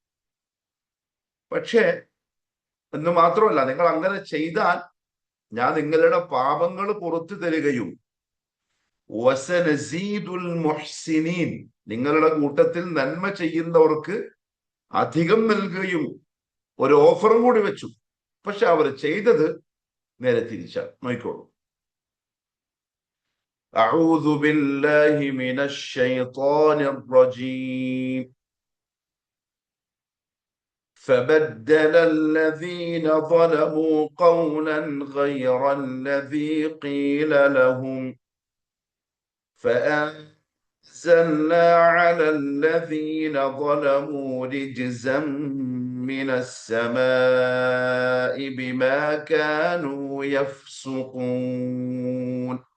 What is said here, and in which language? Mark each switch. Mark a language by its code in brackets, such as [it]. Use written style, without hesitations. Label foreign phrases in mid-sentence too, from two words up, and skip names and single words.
[ml] പക്ഷേ എന്ന് മാത്രമല്ല, നിങ്ങൾ അങ്ങനെ ചെയ്താൽ ഞാൻ നിങ്ങളുടെ പാപങ്ങൾ പുറത്തു തരികയും [ar] وسنزيد المحسنين, [ml] നിങ്ങളുടെ കൂട്ടത്തിൽ നന്മ ചെയ്യുന്നവർക്ക് അധികം നൽകുകയും ഒരു ഓഫറും കൂടി വെച്ചു. പക്ഷെ അവർ ചെയ്തത് നേരെ തിരിച്ചാണ്. നോക്കിക്കോളൂ. [ar] أعوذ بالله من الشيطان الرجيم. فبدل الذين ظلموا قولا غير الذي قيل لهم فأنزلنا على الذين ظلموا رجزا من السماء بما كانوا يفسقون.